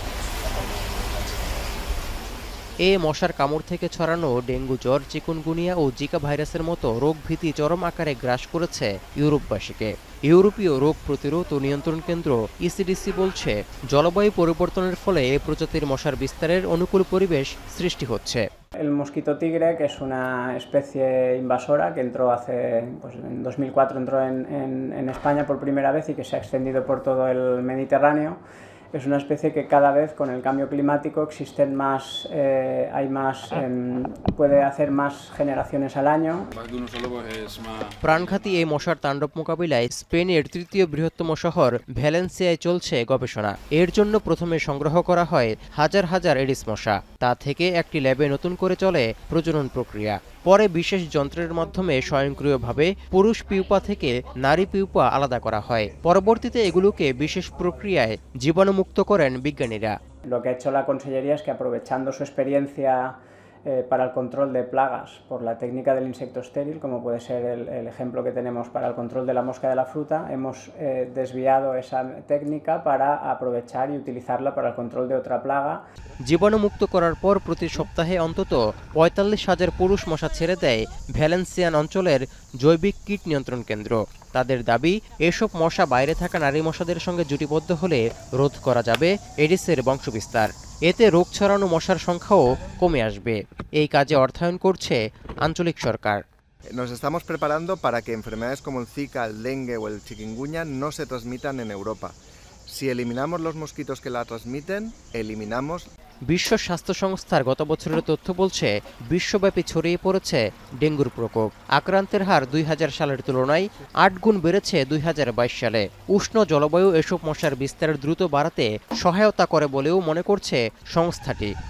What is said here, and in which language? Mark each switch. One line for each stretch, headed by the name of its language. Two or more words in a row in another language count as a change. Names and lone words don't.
Bangla: এ মশার কামড় থেকে ছড়ানো ডেঙ্গু জ্বর, চিকুনগুনিয়া ও জিকা ভাইরাসের মতো রোগভীতি চরম আকারে গ্রাস করেছে ইউরোপবাসীকে। ইউরোপীয় রোগ প্রতিরোধ ও নিয়ন্ত্রণ কেন্দ্র ইসিডিসি বলছে, জলবায়ু পরিবর্তনের ফলে এ প্রজাতির মশার বিস্তারের অনুকূল পরিবেশ সৃষ্টি হচ্ছে।
Spanish: El mosquito tigre, que es una especie invasora que entró en 2004 entró en España por primera vez y que se ha extendido por todo el Mediterráneo. Es una especie que cada vez con el cambio climático existen más, puede hacer más generaciones al año.
Bangla: প্রাণঘাতী এই মশার তাণ্ডব মোকাবিলায় স্পেনের 3য় বৃহত্তম শহর ভ্যালেন্সিয়ায় চলছে গবেষণা। এর জন্য প্রথমে সংগ্রহ করা হয় হাজার হাজার এডিস মশা। তা থেকে একটি ল্যাবে নতুন করে চলে প্রজনন প্রক্রিয়া। পরে বিশেষ যন্ত্রের মাধ্যমে স্বয়ংক্রিয়ভাবে পুরুষ পিউপা থেকে নারী পিউপা আলাদা করা হয়। পরবর্তীতে এগুলোকে বিশেষ প্রক্রিয়ায় জীবাণুমুক্ত করেন বিজ্ঞানীরা।
Spanish: Lo que ha hecho la Consellería es que, aprovechando su experiencia para el control de plagas por la técnica del insecto estéril, como puede ser el ejemplo que tenemos para el control de la mosca de la fruta, hemos desviado esa técnica para aprovechar y utilizarla para el control de otra plaga.
Bangla: জীবাণুমুক্ত করার পর প্রতি সপ্তাহে অন্তত 45,000 পুরুষ মশা ছেড়ে দেয় ভ্যালেন্সিয়ান অঞ্চলের জৈবিক কীট নিয়ন্ত্রণ কেন্দ্র। তাদের দাবি, এসব মশা বাইরে থাকা নারী মশাদের সঙ্গে জুটিবদ্ধ হলে রোধ করা যাবে এডিসের বংশবিস্তার। এতে রোগ ছড়ানো মশার সংখ্যাও কমে আসবে। এই কাজে অর্থায়ন করছে আঞ্চলিক সরকার।
Spanish: Nos estamos preparando para que enfermedades como el Zika, el dengue o el chikungunya no se transmitan en Europa. Si eliminamos los mosquitos que la transmiten, eliminamos.
Bangla: বিশ্ব স্বাস্থ্য সংস্থার গত বছরের তথ্য বলছে, বিশ্বব্যাপী ছড়িয়ে পড়েছে ডেঙ্গুর প্রকোপ। আক্রান্তের হার 2000 সালের তুলনায় 8 গুণ বেড়েছে 2022 সালে। উষ্ণ জলবায়ু এসব মশার বিস্তার দ্রুত বাড়াতে সহায়তা করে বলেও মনে করছে সংস্থাটি।